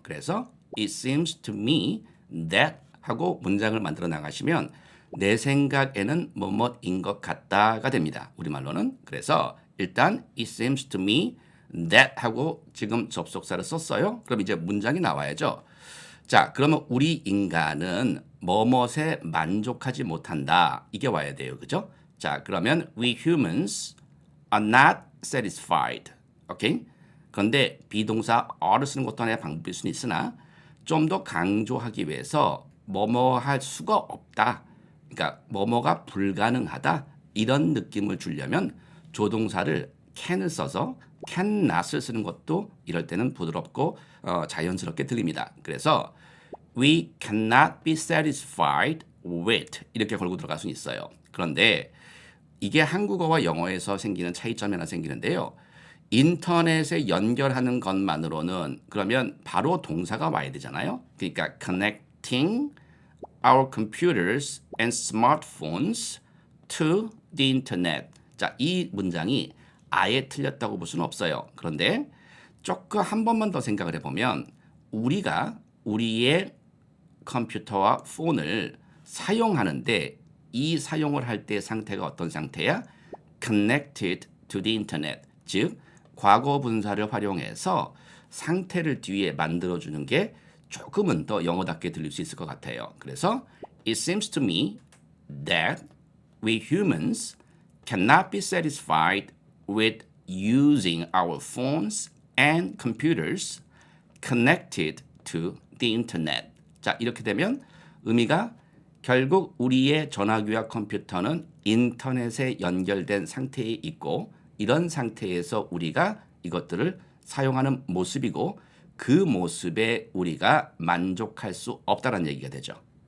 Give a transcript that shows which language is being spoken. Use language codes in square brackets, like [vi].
[ko] 그래서 [en] it seems to me that [ko] 하고 문장을 만들어 나가시면 내 생각에는 뭐뭐인 것 같다가 됩니다. 우리말로는. 그래서 일단 [en] it seems to me that [ko] 하고 지금 접속사를 썼어요. 그럼 이제 문장이 나와야죠. 자, 그러면 우리 인간은 뭐뭇에 만족하지 못한다. 이게 와야 돼요. 그죠? 자, 그러면 [en] we humans are not satisfied. 오케이? [ko] 그런데 비동사 are를 쓰는 것도 하나의 방법일 수는 있으나 좀 더 강조하기 위해서 뭐뭐 할 수가 없다. 그러니까 뭐뭐가 불가능하다. 이런 느낌을 주려면 조동사를 can을 써서 cannot을 쓰는 것도 이럴 때는 부드럽고 자연스럽게 들립니다. 그래서 [en] we cannot be satisfied with [ko] 이렇게 걸고 들어갈 수는 있어요. 그런데 이게 한국어와 영어에서 생기는 차이점이 하나 생기는데요. 인터넷에 연결하는 것만으로는 그러면 바로 동사가 와야 되잖아요. 그러니까 [en] connecting our computers and smartphones to the internet. [ko] 자, 이 문장이 아예 틀렸다고 볼 수는 없어요. 그런데 조금 한 번만 더 생각을 해보면 우리가 우리의 컴퓨터와 폰을 사용하는데 이 사용을 할 때 상태가 어떤 상태야? [en] Connected to the internet. [ko] 즉 과거 분사를 활용해서 상태를 뒤에 만들어주는 게 조금은 더 영어답게 들릴 수 있을 것 같아요. 그래서 [en] It seems to me that we humans cannot be satisfied with using our phones and computers connected to the internet. [ko] 자, 이렇게 되면 의미가 결국 우리의 전화기와 컴퓨터는 인터넷에 연결된 상태에 있고 이런 상태에서 우리가 이것들을 사용하는 모습이고 그 모습에 우리가 만족할 수 없다는 얘기가 되죠.